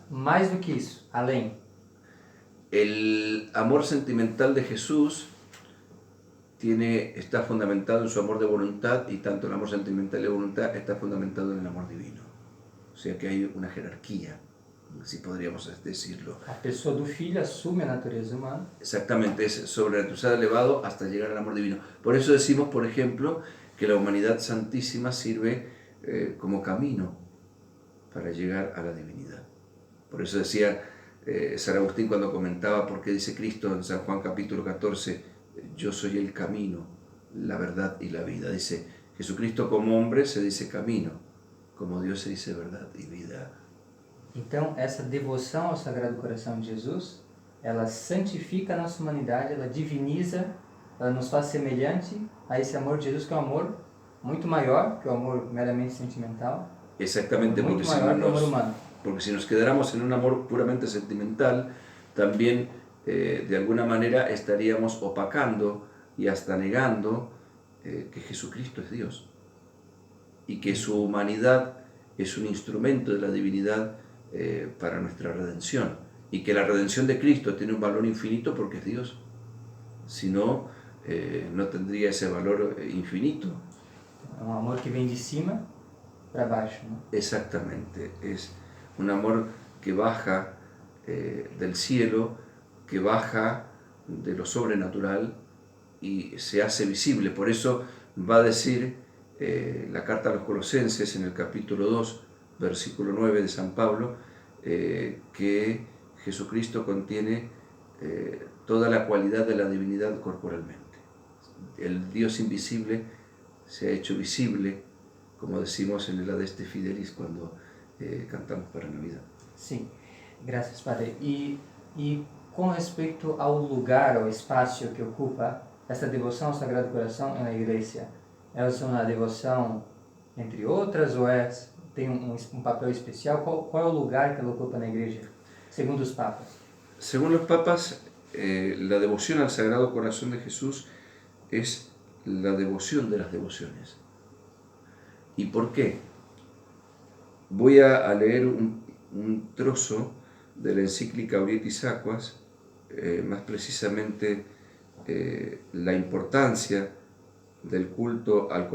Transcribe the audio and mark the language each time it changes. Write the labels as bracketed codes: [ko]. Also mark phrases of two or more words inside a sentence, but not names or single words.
[pt] más do que eso, além. [es] el amor sentimental de Jesús está fundamentado en su amor de voluntad, y tanto el amor sentimental de voluntad está fundamentado en el amor divino. O sea que hay una jerarquía, si podríamos decirlo. [pt] A pessoa do Filho assume a natureza humana. [es] Exactamente, es sobrenatural elevado hasta llegar al amor divino. Por eso decimos, por ejemplo, que la humanidad santísima sirve como camino para llegar a la divinidad. Por eso decía San Agustín cuando comentaba por qué dice Cristo en San Juan capítulo 14, yo soy el camino, la verdad y la vida. Dice, Jesucristo como hombre se dice camino, como Dios se dice verdad y vida. [pt] Então, essa devoção ao Sagrado Coração de Jesus, ela santifica a nossa humanidade, ela diviniza, ela nos faz semelhante a esse amor de Jesus, que é um amor muito maior que o amor meramente sentimental. [es] Exactamente, [pt] Muito maior que o amor humano. [es] porque si nos quedáramos en un amor puramente sentimental, también de alguna manera estaríamos opacando y hasta negando que Jesucristo es Dios y que su humanidad es un instrumento de la divinidad para nuestra redención, y que la redención de Cristo tiene un valor infinito porque es Dios. Si no, no tendría ese valor infinito. [pt] É um amor que vem de cima para baixo, [es] ¿no? Exactamente, es un amor que baja del cielo, que baja de lo sobrenatural y se hace visible. Por eso va a decir la carta a los Colosenses en el capítulo 2, versículo 9 de San Pablo, que Jesucristo contiene toda la cualidad de la divinidad corporalmente. El Dios invisible se ha hecho visible, como decimos en el Adeste Fidelis cuando cantamos para Navidad. [pt] Sim, graças, Padre. E com respeito ao lugar, ao espaço que ocupa essa devoção ao Sagrado Coração na igreja, é uma devoção entre outras ou tem um papel especial? Qual é o lugar que ela ocupa na igreja, segundo os papas? [es] Según los papas, la devoción al Sagrado Corazón de Jesús es la devoción de las devociones. ¿Y por qué? Voy a leer un trozo de la encíclica Aurietis Aquas, más precisamente la importancia del culto al